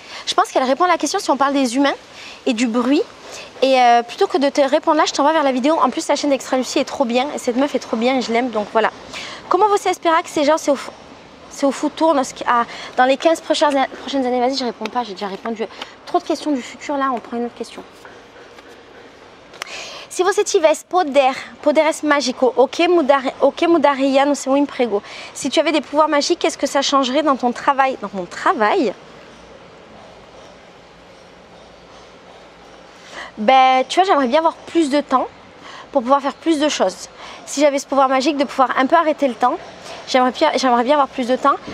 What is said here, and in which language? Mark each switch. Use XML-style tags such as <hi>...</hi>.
<fr>Je pense qu'elle répond à la question si on parle des humains et du bruit. Et plutôt que de te répondre là, je t'envoie vers la vidéo. En plus, la chaîne d'Extra Lucie est trop bien. Et cette meuf est trop bien et je l'aime. Donc voilà. Comment vous espérez que ces gens, c'est au futur dans les 15 prochaines années? Vas-y, je réponds pas. J'ai déjà répondu. Trop de questions du futur. Là, on prend une autre question.</fr> <pt>Se você tivesse poderes mágico, o que mudaria no seu emprego?</pt> <fr>Si tu avais des pouvoirs magiques, qu'est-ce que ça changerait dans ton travail? Dans mon travail? Ben, tu vois, j'aimerais bien avoir plus de temps pour pouvoir faire plus de choses. Si j'avais ce pouvoir magique de pouvoir un peu arrêter le temps, j'aimerais bien avoir plus de temps.</fr>